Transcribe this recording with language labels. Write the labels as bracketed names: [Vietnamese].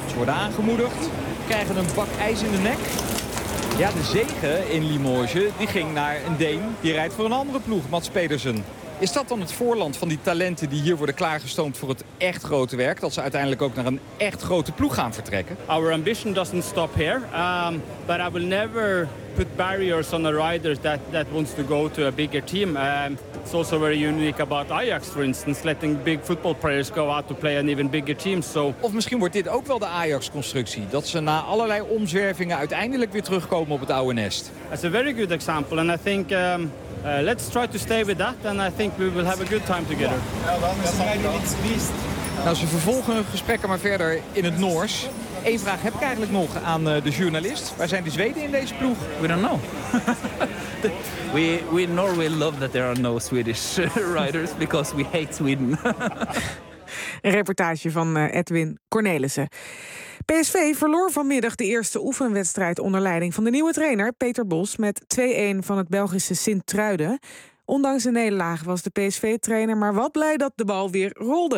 [Dutch] Ze worden aangemoedigd, krijgen een bak ijs in de nek. Ja, de zegen in Limoges die ging naar een Deen. Die rijdt voor een andere ploeg, Mats Pedersen. Is dat dan het voorland van die talenten die hier worden klaargestoomd voor het echt grote werk, dat ze uiteindelijk ook naar een echt grote ploeg gaan vertrekken? [English] Our ambition doesn't stop here, but I will never put barriers on the riders that wants to go to a bigger team. It's also very unique about Ajax, for instance, letting big football players go out to play an even bigger team. So. [Dutch] Of misschien wordt dit ook wel de Ajax-constructie, dat ze na allerlei omzwervingen uiteindelijk weer terugkomen op het oude nest. [English] That's a very good example, and I think. Let's try to stay with that and I think we will have a good time together. [Dutch] Nou, ze vervolgen gesprekken maar verder in het Noors. Eén vraag heb ik eigenlijk nog aan de journalist. Waar zijn de Zweden in deze ploeg? [English] We don't know. we in Norway love that there are no Swedish riders because we hate Sweden. [Dutch] Een reportage van Edwin Cornelissen. PSV verloor vanmiddag de eerste oefenwedstrijd onder leiding van de nieuwe trainer Peter Bos met 2-1 van het Belgische Sint-Truiden. Ondanks de nederlaag was de PSV-trainer maar wat blij dat de bal weer rolde.